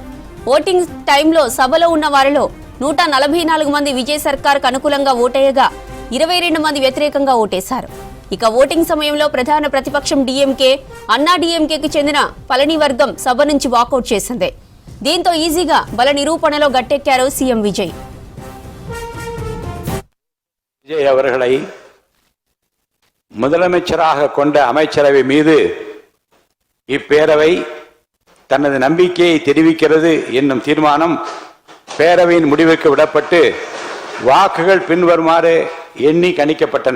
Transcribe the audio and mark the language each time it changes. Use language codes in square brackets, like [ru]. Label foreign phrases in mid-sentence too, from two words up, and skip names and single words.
[te] ఓటింగ్ టైంలో సభలో ఉన్న వారిలో 144 మంది విజయ్ సర్కార్కు అనుకూలంగా ఓటేయగా 22 మంది వ్యతిరేకంగా ఓటేశారు. ఇక ఓటింగ్ సమయంలో ప్రధాన ప్రతిపక్షం డీఎంకే, అన్నా డీఎంకేకి చెందిన పళని వర్గం సభ నుంచి వాకౌట్ చేసింది. దీంతో ఈజీగా బల నిరూపణలో గట్టెక్కారు సీఎం విజయ్. [ta] விஜய் அவர்களை முதலமைச்சராக கொண்ட அமைச்சரவை மீது இப்பேரவை தனது நம்பிக்கையை தெரிவிக்கிறது என்னும் தீர்மானம் பேரவையின் முடிவுக்கு விடப்பட்டு வாக்குகள் பின்வருமாறு எண்ணி கணிக்கப்பட்டன.